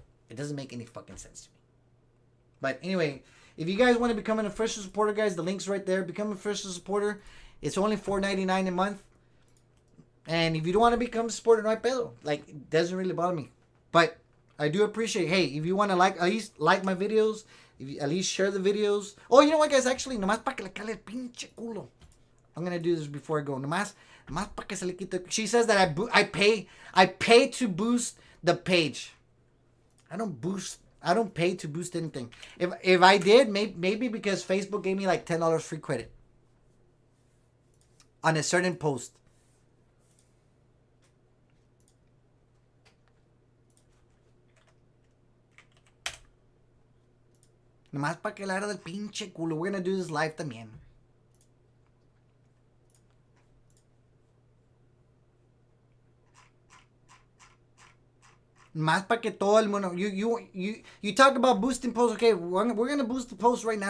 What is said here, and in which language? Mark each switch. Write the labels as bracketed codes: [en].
[en] It doesn't make any fucking sense to me. But anyway, if you guys want to become an official supporter, guys, the link's right there. Become an official supporter. It's only $4.99 a month. And if you don't want to become a supporter, [es] no hay pedo. [en] Like, it doesn't really bother me. But I do appreciate, hey, if you want to at least like my videos, if you at least share the videos. Oh, you know what, guys? [es] Actually, nomás para que le cale el pinche culo. [en] I'm going to do this before I go. [es] Nomás para que se le quite. [en] She says that I pay to boost the page. I don't pay to boost anything. If I did, maybe because Facebook gave me like $10 free credit on a certain post. [es] Nomás para que le haga del pinche culo. [en] We're gonna do this live [es] también. Nomás para que todo el mundo. [en] You talk about boosting posts. Okay, we're gonna boost the post right now.